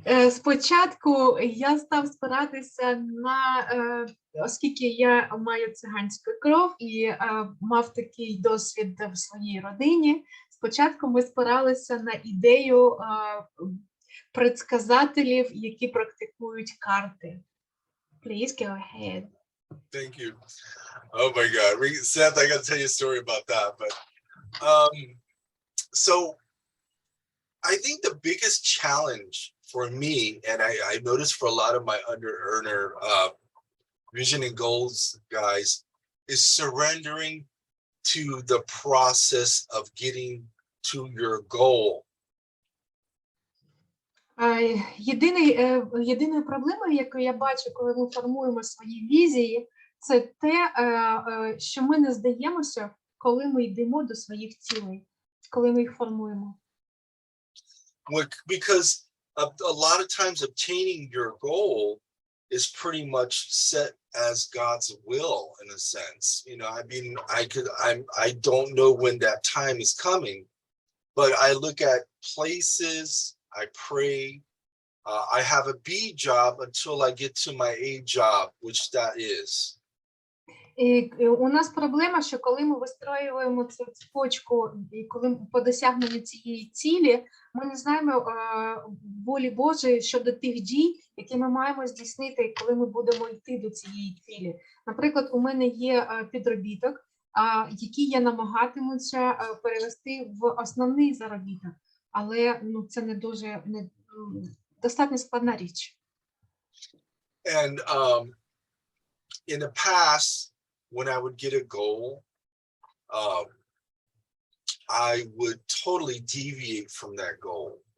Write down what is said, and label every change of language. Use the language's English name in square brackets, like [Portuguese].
[Ukrainian] Спочатку я став спиратися на, оскільки я маю циганську кров і мав такий досвід в своїй родині, спочатку ми спиралися на ідею предсказателів, які практикують карти. [English] Please go ahead. Thank you. Oh my God. Seth, I got to tell you a story about that. But so I think the biggest challenge for me, and I noticed for a lot of my under earner vision and goals guys, is surrendering to the process of getting to your goal. [Ukrainian] Єдиною проблемою, яку я бачу, коли ми формуємо свої візії, це те, що ми не здаємося, коли ми йдемо до своїх цілей, коли ми їх формуємо. [English] Because a lot of times obtaining your goal is pretty much set as God's will in a sense. You know, I mean, I don't know when that time is coming, but I look at places, I pray, I have a B job until I get to my A job, which that is. [Ukrainian] І у нас проблема, що коли ми вистроюємо цю цепочку, і коли по досягненню цієї цілі, ми не знаємо волі Божої щодо тих дій, які ми маємо здійснити, коли ми будемо йти до цієї цілі. Наприклад, у мене є підробіток, який я намагатимуся перевести в основний заробіток, але це не дуже, достатньо складна річ. [English] And in the past, when I would get a goal, I would totally deviate from that goal.